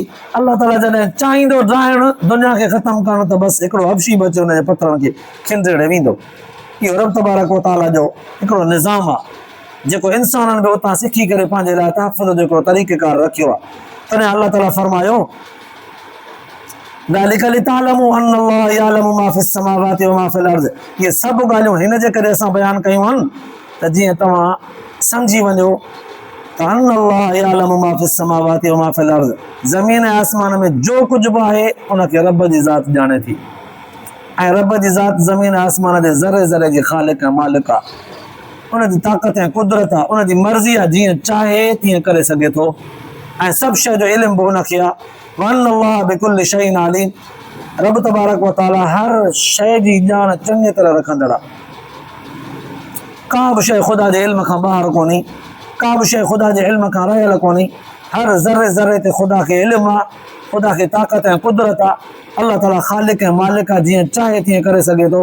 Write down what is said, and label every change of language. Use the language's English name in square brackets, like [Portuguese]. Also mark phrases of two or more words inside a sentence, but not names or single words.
[Sindhi] अल्लाह ताला जॾहिं चाहींदो ड्राइण दुनिया खे ख़त्म करणु त बसि हिकिड़ो हबशी बचे हुनजे पथरनि खे खिंदड़े वेंदो। इहो [Arabic] رب تبارك وتعالى [Sindhi] जो हिकिड़ो निज़ाम आहे जेको इंसाननि बि उतां सिखी करे पंहिंजे लाइ तहफ़्फ़ुज़ जो हिकिड़ो तरीक़ेकार रखियो आहे। तॾहिं अल्लाह ताला फरमायो, [Arabic] ذَلِكَ لِتَعْلَمُوا أَنَّ اللَّهَ يَعْلَمُ مَا فِي السَّمَاوَاتِ وَمَا فِي الْأَرْضِ। [Sindhi] इहे सभु ॻाल्हियूं हिन जे करे असां बयानु कयूं आहिनि त जीअं तव्हां सम्झी वञो त [Arabic] أن الله يعلم ما في السماوات وما في الأرض, [Sindhi] ज़मीन ऐं आसमान में जो कुझु बि आहे उनखे रब जी ज़ात ॼाणे थी, ऐं रब जी ज़ात ज़मीन ऐं आसमान जे ज़रे ज़रे जी ख़ालिक ऐं मालिक आहे। उनजी ताक़त ऐं कुदरत आहे, उनजी मर्ज़ी आहे, जीअं चाहे तीअं करे सघे थो, ऐं सभु शइ जो इल्मु बि उनखे आहे। [Arabic] وأن الله بكل شيء عليم, رب تبارك وتعالى [Sindhi] हर शइ जी ॼाण चङी तरह रखंदड़ आहे। का बि शइ ख़ुदा जे इल्म खां ॿाहिरि कोन्हे, का बि शइ ख़ुदा जे इल्म खां रहियल कोन्हे। हर ज़रे ज़रे ते ख़ुदा खे इल्मु आहे, ख़ुदा खे ताक़त ऐं कुदरत आहे। अल्लाह ताला ख़ालिक ऐं मालिक आहे, जीअं चाहे तीअं करे सघे थो।